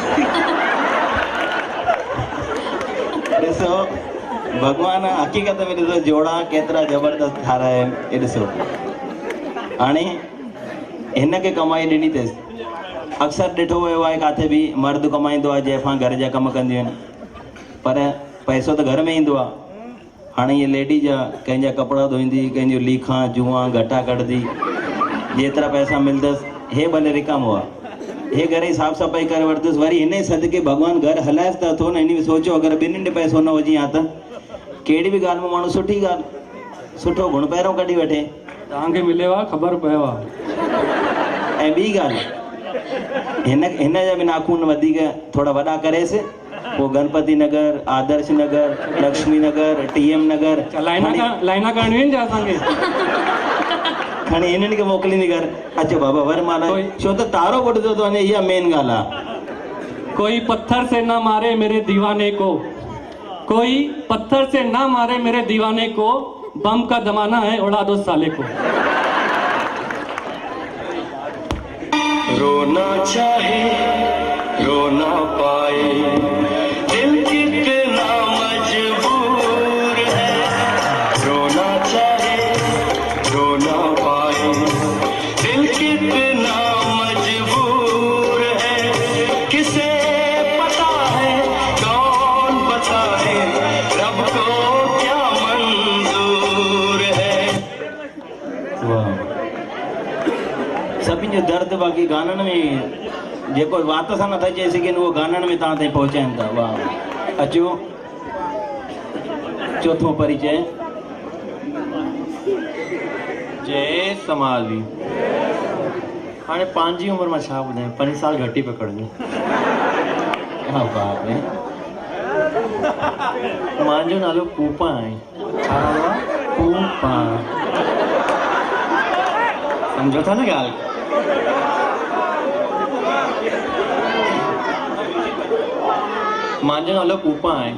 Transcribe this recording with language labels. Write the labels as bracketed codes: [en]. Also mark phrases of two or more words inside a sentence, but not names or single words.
[sd] ॾिसो भगवान हक़ीक़त में ॾिसो जोड़ा केतिरा ज़बरदस्त ठाहिराया आहिनि। हे ॾिसो हाणे हिन खे कमाई ॾिनी अथसि। अक्सर ॾिठो वियो आहे किथे बि मर्द कमाईंदो आहे, ज़ाइफ़ां घर जा कम कंदियूं आहिनि, पर पैसो त घर में ईंदो आहे। हाणे ये लेडीज कंहिंजा कपिड़ा धोईंदी, कंहिंजो लीखां जुआ घटा कढंदी, जेतिरा पैसा मिलंदसि हे भले रिकामो आहे। हे घर जी साफ़ सफ़ाई करे वठंदुसि, वरी हिन सदके भॻवानु घर हलाएसि त थो न। इन में सोचो अगरि ॿिन्हिनि ॾे पैसो न हुजे हा त कहिड़ी बि ॻाल्हि में माण्हू सुठी ॻाल्हि सुठो गुण पहिरियों कढी वठे। तव्हांखे मिलियो आहे ख़बर पियो आहे। ऐं ॿी ॻाल्हि हिन जा बि नाखून वधीक थोरा वॾा करेसि, पोइ गणपति नगर, आदर्श नगर, लक्ष्मी नगर, TM नगर लाइना करणियूं आहिनि छा असांखे? खणी हिननि खे मोकिलींदी घर। अचो बाबा वरमाला, छो त तारो ॿुधंदो थो वञे, इहा मेन ॻाल्हि आहे। [hi] कोई पत्थर से ना मारे मेरे दीवाने को, कोई पत्थर से ना मारे मेरे दीवाने को, बम का जमाना है उड़ा दो साले को। रोना चाहे रो ना पाए, दिल कितना मजबूर है। रोना चाहे रो ना पाए, दिल कितना मजबूर है। किसे पता है कौन बताए, रब को क्या मंजूर है। [sd] वाह सभिनि जो दर्द बाक़ी गाननि में जेको वात सां नथा चई सघनि उहो गाननि में तव्हां ताईं पहुचाइनि था। वाह अचो चौथों परिचय। जय समाली। हाणे पंहिंजी उमिरि मां छा ॿुधायां, 5 साल घटि ई पकड़ियो। हा बाप रे। मुंहिंजो नालो पूपा आहे। छा नालो आहे? पूपा। सम्झो था न ॻाल्हि? मुंहिंजो नालो पूपा आहे।